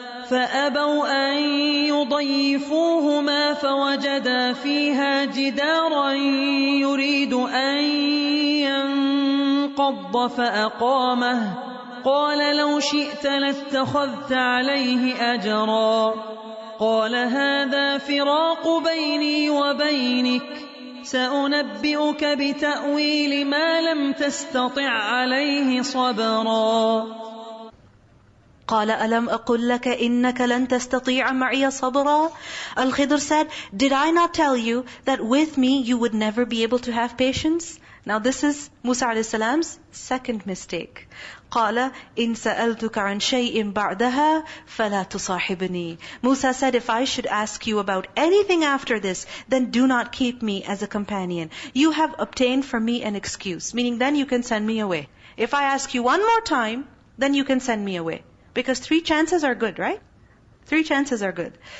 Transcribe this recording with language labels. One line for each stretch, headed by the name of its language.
Arabic: فأبوا أن يضيفوهما فوجدا فيها جدارا يريد أن ينقض فأقامه قال لو شئت لاتخذت عليه أجرا قال هذا فراق بيني وبينك سأنبئك بتأويل ما لم تستطع عليه صبرا قال ألم أقل لك إنك لن تستطيع معي صبرا.
English: Al-Khidr said, did I not tell you that with me you would never be able to have patience? Now this is Musa alayhi salam's second mistake.
Arabic: قال إن سألتك عن شيء بعدها فلا تصاحبني.
English: Musa said, if I should ask you about anything after this, then do not keep me as a companion. You have obtained for me an excuse, meaning then you can send me away. If I ask you one more time, then you can send me away. Because 3 chances are good, right? 3 chances are good.